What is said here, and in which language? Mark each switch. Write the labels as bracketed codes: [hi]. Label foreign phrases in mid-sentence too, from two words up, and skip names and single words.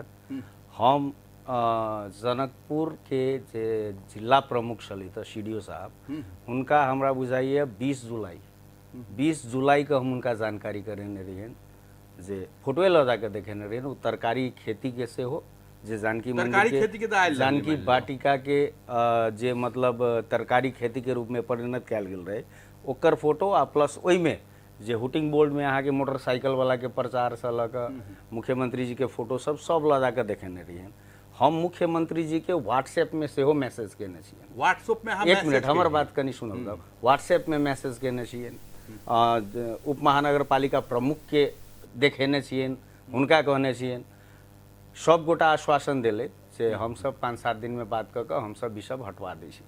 [mai] हम जनकपुर के जे जिला प्रमुख छली तो सीडीओ साहब उनका हमरा बुझाइए 20 जुलाई के हम उनका जानकारी करेने रहिए जे फोटोए लगा के देखेने रहिए। वो तरकारी खेती के से हो जे जानकी मंदिर के जानकी वाटिका के जे मतलब तरकारी खेती के रूप में परिणत कयल गेल रहे ओकर फोटो आ प्लस ओई में जे हुटिंग बोर्ड में अहाँ के मोटरसाइकिल वाला के प्रचार से लग मुख्यमंत्री जी के फोटो सब लगा के देखेने रहिए। हम मुख्यमंत्री जी के व्हाट्सएप में से हो मैसेज केने छिए। व्हाट्सएप में हम एक मिनट हमर बात कनी सुनल जाओ। व्हाट्सएप में मैसेज केने छिए, उप महानगर पालिका प्रमुख के देखेने छिए, उनका कहने छिए, सब गोटा आश्वासन दिले से हम सब 5-7 दिन में बात कर हम सब ई सब हटवा दै छी।